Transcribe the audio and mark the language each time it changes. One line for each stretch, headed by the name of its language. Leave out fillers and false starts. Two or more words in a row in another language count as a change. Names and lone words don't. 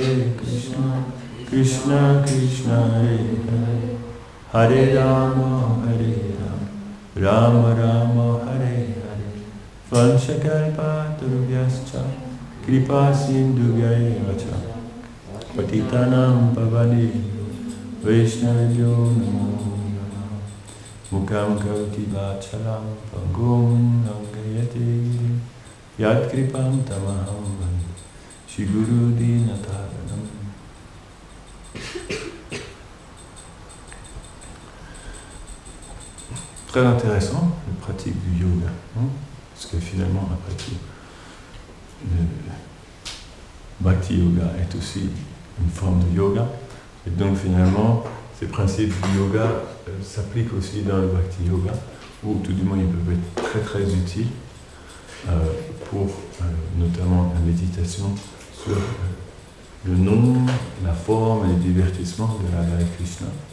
Sanskrit: कृष्ण कृष्ण हरे हरे राम राम राम हरे वाञ्छाकल्पतरुभ्यश्च कृपा सिन्धुभ्य एव च पतितानां पावने वैष्णवेभ्यो नमो नमः. मूकं करोति वाचालं पङ्गुं लङ्घयते गिरिम्. यत् कृपं तमहं वन्दे. श्री गुरु दीनतारणम्.
French: Très intéressant, la pratique du yoga, hein? Parce que finalement la pratique de Bhakti Yoga est aussi une forme de yoga, et donc finalement ces principes du yoga s'appliquent aussi dans le Bhakti Yoga, ou tout du moins ils peuvent être très très utiles pour notamment la méditation sur le nom, la forme et le divertissement de la Hare Krishna.